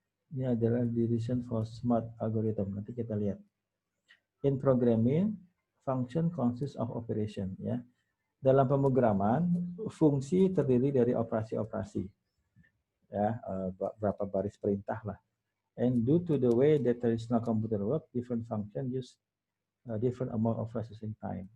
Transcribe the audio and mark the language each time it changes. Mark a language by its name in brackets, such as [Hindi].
[Indonesian] Ini adalah [English] the reason for smart algorithm. [Indonesian] Nanti kita lihat. [English] In programming, function consists of operation. [Indonesian] Ya, dalam pemrograman, fungsi terdiri dari operasi-operasi. Ya, berapa baris perintah lah. [English] And due to the way that traditional computer work, different function use different amount of processing time.